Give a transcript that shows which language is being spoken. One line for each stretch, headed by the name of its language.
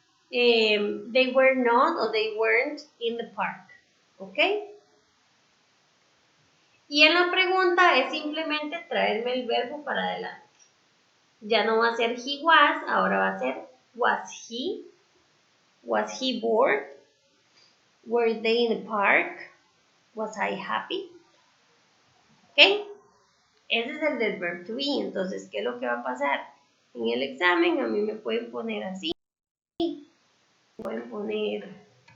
English: They were not o they weren't in the park.
Spanish: ¿Ok? Y en la pregunta es simplemente traerme el verbo para adelante. Ya no va a ser
English: he was,
Spanish: ahora va a ser
English: was he bored, were they in the park, was I happy.
Spanish: ¿Ok? Ese es el del
English: verb to be.
Spanish: Entonces, ¿qué es lo que va a pasar? En el examen a mí me pueden poner así, me pueden poner